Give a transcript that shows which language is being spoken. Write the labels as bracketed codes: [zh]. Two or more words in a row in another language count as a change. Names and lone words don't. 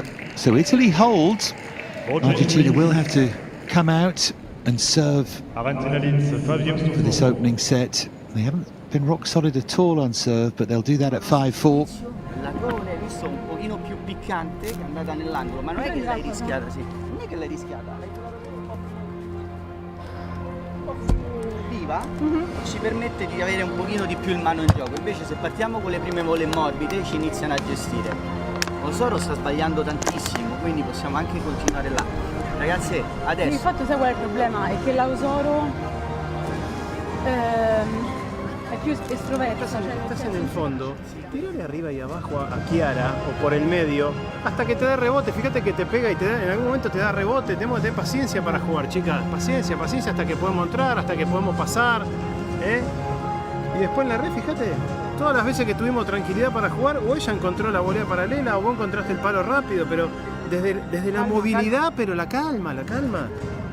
[en] So Italy holds. Argentina will have to come out and serve for this opening set. They haven't been rock solid at all on serve, but they'll do that at 5-4. [it] La tua l'hai visto un pochino più piccante, che è andata nell'angolo, ma non è che l'hai rischiata, sì. Non è che l'hai rischiata, l'hai trovata un po' viva, ci permette di avere un pochino di più in mano in gioco. Invece se partiamo con le prime vole morbide ci iniziano a gestire. Osoro sta sbagliando tantissimo, quindi possiamo anche continuare là. Ragazzi, adesso... Il fatto, sai qual è il problema? È che la Osoro è più estroversa. [es] Estás en el fondo, tirale arriba y abajo a Chiara o por el medio hasta que te dé rebote. Fíjate que te pega y te da, en algún momento te da rebote. Tenemos que tener paciencia para jugar, chicas. Paciencia, paciencia hasta que podemos entrar, hasta que podemos pasar. Y después en la red, fíjate, todas las veces que tuvimos tranquilidad para jugar, o ella encontró la volea paralela o vos encontraste el palo rápido, pero desde la movilidad, pero la calma, la calma.